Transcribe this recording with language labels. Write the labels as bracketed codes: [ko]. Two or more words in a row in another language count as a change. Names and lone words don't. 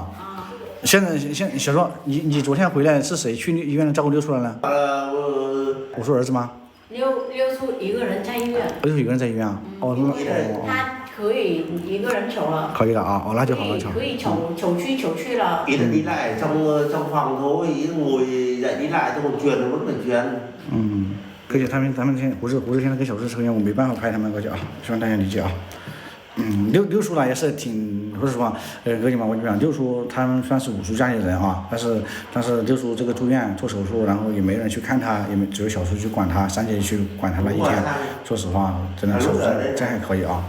[zh] 现在小叔，你昨天回来是谁去医院照顾溜出来呢？我说儿子吗？溜出一个人在医院。溜出一个人在医院啊？他可以一个人走了。可以了啊，那就好了，可以走去了。 [vi] đi lại trong phòng thôi, ngồi dậy đi lại trong một chuyện nó vẫn là chuyện. [zh] 而且他们现在胡子现在跟小叔抽烟，我没办法拍他们过去啊，希望大家理解啊。六叔呢也是挺，说实话，哥姐们，我跟你讲，六叔他们算是武叔家里人啊，但是六叔这个住院做手术，然后也没人去看他，只有小叔去管他，3姐去管他了1天，说实话，真的手术真还可以啊。